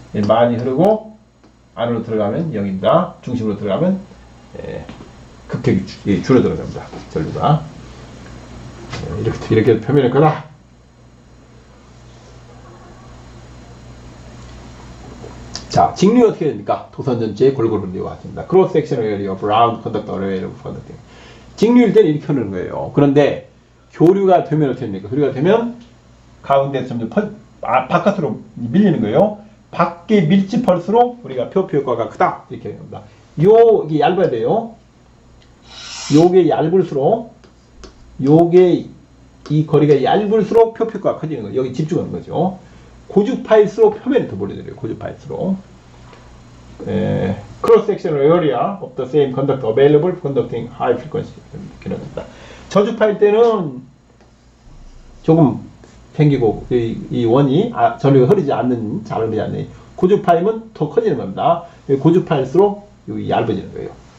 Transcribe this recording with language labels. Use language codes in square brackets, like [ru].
[ko] 많이 흐르고 안으로 들어가면 0입니다. 중심으로 들어가면 급격히 줄어들어갑니다. 전류가 이렇게 표면일 거다. 자, 직류 어떻게 됩니까? 도선 전체의 골고루 흐르는 같습니다. [en] Cross sectional area of round conductor array of conducting. [ko] 직류일 때는 이렇게 흐르는 거예요. 그런데 교류가 되면 어떻게 됩니까? 교류가 되면 가운데서 점점 바깥으로 밀리는 거예요. 밖에 밀집할수록 우리가 표피 효과가 크다 이렇게 합니다. 이게 얇아야 돼요. 요게 얇을수록 요게 이 거리가 얇을수록 표피 효과가 커지는 거예요. 여기 집중하는 거죠. 고주파일수록 표면이 더 몰려들어요. 고주파일수록. [en] Cross sectional area of the same conductor available for conducting high frequency. [ko] 이렇게 됩니다. 저주파일 때는 조금 생기고 이 원이 전류가 흐르지 않는, 잘 흐르지 않는 고주파이면 더 커지는 겁니다. 고주파일수록 여기 얇아지는 거예요.